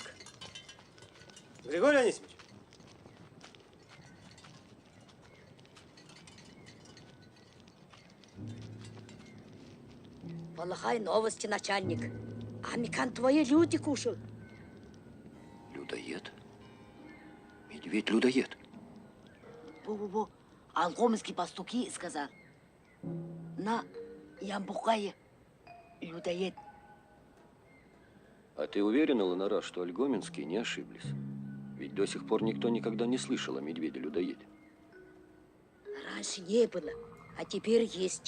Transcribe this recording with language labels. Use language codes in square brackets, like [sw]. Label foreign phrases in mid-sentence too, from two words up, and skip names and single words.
[ru] Григорий Анисимович. Плохая новость, начальник. Амикан твои люди кушал. Людоед? Медведь-людоед. Бу-бу-бу. Алгомский пастуки сказал. На Ямбухае людоед. А ты уверена, Ланара, что альгоменские не ошиблись? Ведь до сих пор никто никогда не слышал о медведе-людоеде. Раньше не было, а теперь есть.